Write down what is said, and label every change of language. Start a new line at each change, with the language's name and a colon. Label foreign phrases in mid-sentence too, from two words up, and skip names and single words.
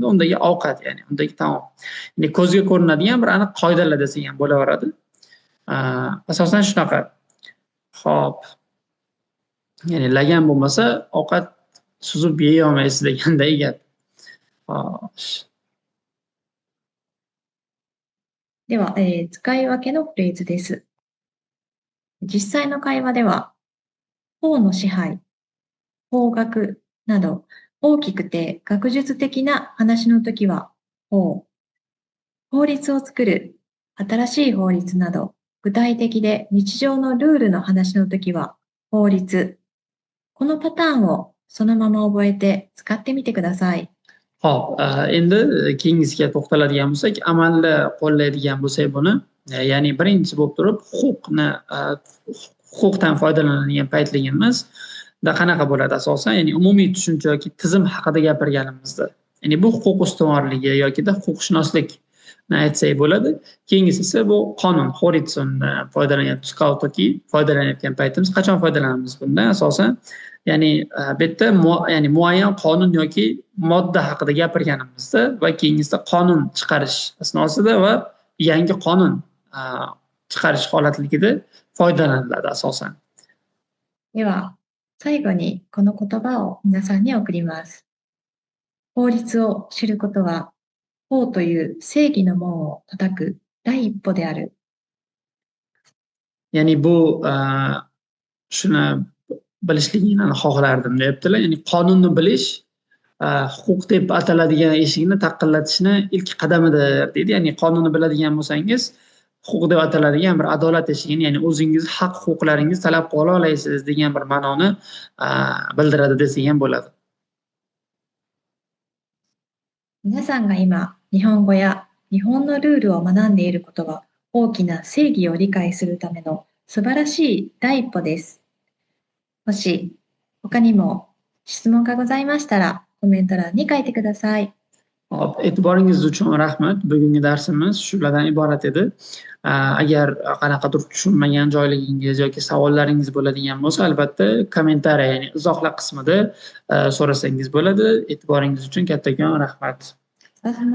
Uzbek: Undagi ovqat, ya'ni undagi taom. Ya'ni ko'zga ko'rinadigan bir aniq qoidalar desak ham bo'laveradi. Asosan shunaqa. Xo'p. Ya'ni lagan bo'lmasa, ovqat suzib yeya olmaysiz deganday gap. Xo'sh.
Japanese: う。では、使い分けのフレーズです。実際の会話では、法の支配、法学など、大きくて学術的な話のときは法、法律を作る、新しい法律など、具体的で日常のルールの話のときは法律。このパターンをそのまま覚えて使ってみてください。
Uzbek: Hop, endi keyingisiga to'xtaladigan bo'lsak, amalda qo'llaydigan bo'lsak buni, ya'ni birinchi bo'lib turib huquqdan foydalanadigan paytligimiz qanaqa bo'ladi asosan, ya'ni umumiy tushuncha yoki tizim haqida gapirganimizda. Ya'ni bu huquq ustuvorligi yokida huquqshunoslikni aytsak bo'ladi. Keyingisi esa bu qonun, horitsundan foydalanyapmiz yoki foydalanayotgan paytimiz qachon foydalanamiz bundan asosan, ya'ni bu yerda ya'ni muayyan qonun yoki modda haqida gapirganimizda va keyingisida qonun chiqarish asnosida va yangi qonun chiqarish holatligida foydalaniladi asosan.
Japanese: では、最後にこの言葉を皆さんに送ります。法律を知ることは、法という正義の門を叩く第一歩である。
Uzbek: Ya'ni bu shuni bilishligingni xohlardim deyaptilar. Ya'ni qonunni bilish huquq deb ataladigan eshikni taqillatishni ilk qadamidir deydi. Ya'ni qonunni biladigan bo'lsangiz, huquq deb ataladigan bir adolat eshigini, ya'ni o'zingiz haq huquqlaringiz talab qila olasiz degan bir ma'noni bildiradi desak ham bo'ladi.
Japanese: 皆さんが今、日本語や日本のルールを学んでいることは、大きな正義を理解するための素晴らしい第一歩です。もし他にも質問がございましたら、コメント欄に書いてください。
Uzbek: E'tiboringiz uchun rahmat. Bugungi darsimiz shulardan iborat edi. Agar qanaqadir tushunmagan joylaringiz yoki savollaringiz bo'ladigan bo'lsa, albatta kommentariy, ya'ni izohlar qismida so'rasangiz bo'ladi. E'tiboringiz uchun kattakon rahmat.